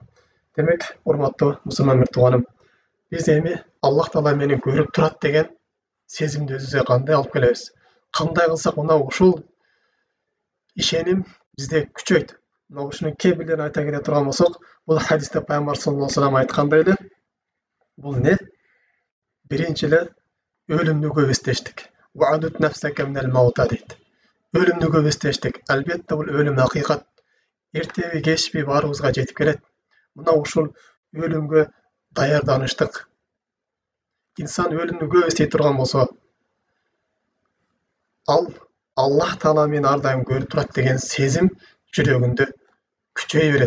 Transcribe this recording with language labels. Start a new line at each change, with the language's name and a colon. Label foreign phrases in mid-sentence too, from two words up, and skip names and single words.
Kyrgyz: Демек, урматтуу мусулман бир тууганым, биз эми Аллах Таала мени көрүп турат деген сезимди өзүбүзгө кандай алып келебиз? Кандай кылсак мына ушул ишеним бизде күчөйт? Мына ушунун кээ бирлерин айта келе турган болсок, бул хадисте пайгамбар
Arabic: صلى الله عليه وسلم
Kyrgyz: айткандай эле, бул эмне? Биринчи эле өлүмдү көп эстештик.
Arabic: وعد نفسك من الموتى дейт.
Kyrgyz: Өлүмдү көп эстештик. Албетте бул өлүм акыйкат. Эртеби кечпи баарыбызга жетип келет. Мына ушул өлүмгө даярданыштык. Инсан өлүмдү көп эстей турган болсо, ал Аллах Таала мени ар дайым көрүп турат деген сезим жүрөгүндө күчөй берет.